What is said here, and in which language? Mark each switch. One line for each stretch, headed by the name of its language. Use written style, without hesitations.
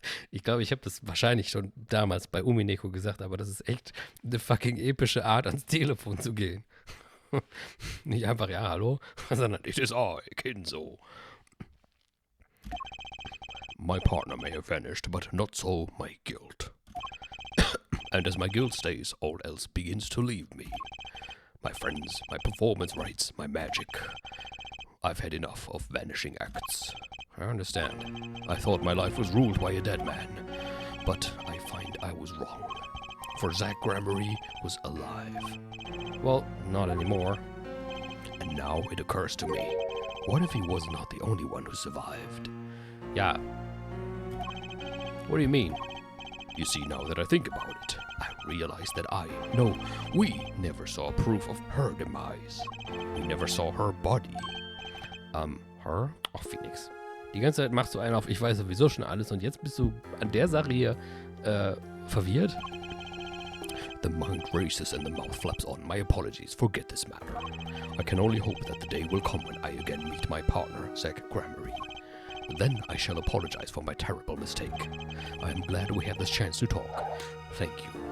German: Ich glaube, ich habe das wahrscheinlich schon damals bei Umineko gesagt, aber das ist echt eine fucking epische Art, ans Telefon zu gehen. Nicht einfach, ja, hallo, sondern
English: it is I, Kinzo. My partner may have vanished, but not so my guilt. And as my guilt stays, all else begins to leave me. My friends, my performance rights, my magic. I've had enough of vanishing acts. I understand. I thought my life was ruled by a dead man, but I find I was wrong. For Zack Gramarye was alive. Well, not anymore. And now it occurs to me, what if he was not the only one who survived? Yeah. What do you mean? You see, now that I think about it, I realize that we never saw proof of her demise. We never saw her body. Her?
German: Ach, Phoenix. Die ganze Zeit machst du einen auf, ich weiß sowieso schon alles und jetzt bist du an der Sache hier, verwirrt?
English: The mind races and the mouth flaps on. My apologies. Forget this matter. I can only hope that the day will come when I again meet my partner, Zack Gramarye. Then I shall apologize for my terrible mistake. I am glad we had this chance to talk. Thank you.